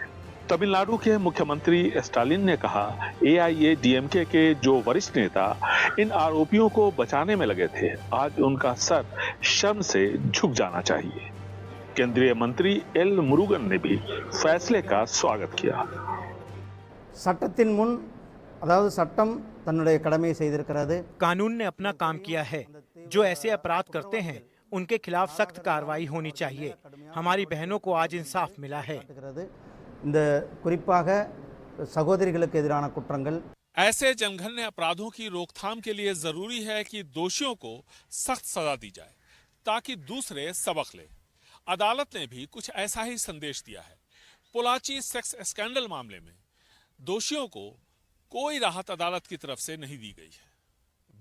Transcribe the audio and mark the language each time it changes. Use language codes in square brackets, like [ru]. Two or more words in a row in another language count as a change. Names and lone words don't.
[hi] तमिलनाडु के मुख्यमंत्री स्टालिन ने कहा, AIADMK के जो वरिष्ठ नेता इन आरोपियों को बचाने में लगे थे, आज उनका सर शर्म से झुक जाना चाहिए। केंद्रीय मंत्री एल मुरुगन ने भी फैसले का स्वागत किया। [ta] சட்டத்தின் முன் அதாவது சட்டம் தன்னுடைய கடமையை செய்திருக்கிறது। [hi] कानून ने अपना काम किया है। जो ऐसे अपराध करते हैं उनके खिलाफ सख्त कार्रवाई होनी चाहिए। हमारी बहनों को आज इंसाफ मिला है। [ta] இந்த குறிப்பாக சகோதரிகளுக்கு எதிரான குற்றங்கள் [hi] ऐसे जनघन्य अपराधों की रोकथाम के लिए जरूरी है कि दोषियों को सख्त सजा दी जाए ताकि दूसरे सबक लें। अदालत ने भी कुछ ऐसा ही संदेश दिया है। पोलाची [en] sex scandal [hi] मामले में दोषियों को कोई राहत अदालत की तरफ से नहीं दी गई है।